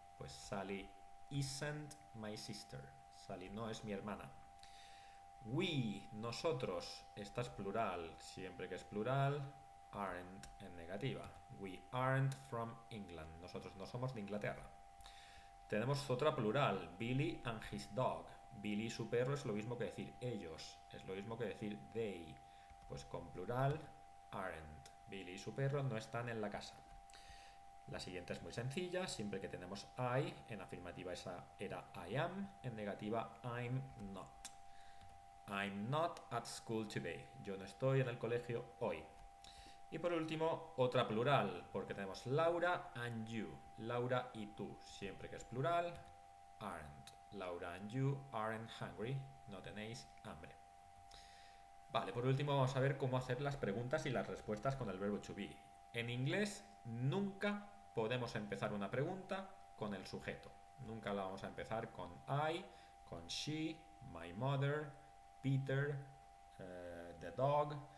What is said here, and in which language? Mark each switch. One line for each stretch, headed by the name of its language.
English: Pues Sally isn't my sister.
Spanish: Sally no es mi hermana. We, nosotros. Esta es plural. Siempre que es plural, aren't en negativa.
English: We aren't from England.
Spanish: Nosotros no somos de Inglaterra. Tenemos otra plural, Billy and his dog. Billy y su perro es lo mismo que decir ellos. Es lo mismo que decir they. Pues con plural, aren't. Billy y su perro no están en la casa. La siguiente es muy sencilla. Siempre que tenemos I, en afirmativa esa era I am. En negativa,
English: I'm not. I'm not at school today.
Spanish: Yo no estoy en el colegio hoy. Y por último, otra plural, porque tenemos Laura and you. Laura y tú. Siempre que es plural, aren't.
English: Laura and you aren't hungry.
Spanish: No tenéis hambre. Vale, por último vamos a ver cómo hacer las preguntas y las respuestas con el verbo to be. En inglés nunca podemos empezar una pregunta con el sujeto. Nunca la vamos a empezar con I, con she, my mother, Peter, the dog.